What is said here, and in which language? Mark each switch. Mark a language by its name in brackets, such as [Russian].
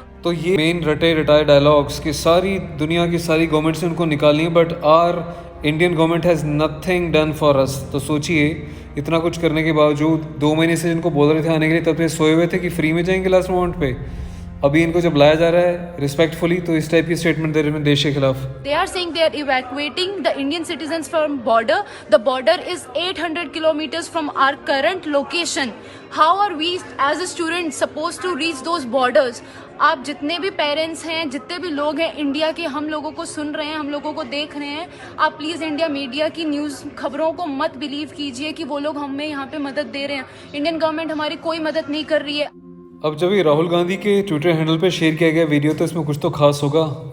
[Hindi] तो ये main रटाए dialogues कि सारी दुनिया की सारी गवर्नमेंट्स ने उनको निकाली है, [English] But our Indian government has nothing done for us. [Hindi] तो सोचिए, इतना कुछ करने के बावजूद 2 महीने से जिनको बोल रहे थे आने के लिए, तब से सोए हुए थे कि फ्री में जाएंगे लास्ट मोमेंट पे। अभी इनको जब लाया जा रहा है रिस्पेक्टफुली तो इस टाइप की स्टेटमेंट दे रहे हैं देश के खिलाफ। [English] They are saying they are evacuating the Indian citizens from border. The border is 800 kilometers from our current location. How are we as a student supposed to reach those borders? [Hindi] आप जितने भी parents हैं, जितने भी लोग हैं India के, हम लोगों को सुन रहे हैं, हम लोगों को देख रहे हैं, आप प्लीज इंडिया मीडिया की न्यूज खबरों को मत बिलीव कीजिए कि वो लोग हमें यहाँ पे मदद दे रहे हैं। इंडियन गवर्नमेंट हमारी कोई मदद नहीं कर रही है। अब जब ये राहुल गांधी के ट्विटर हैंडल पे शेयर किया गया वीडियो तो इसमें कुछ तो खास होगा।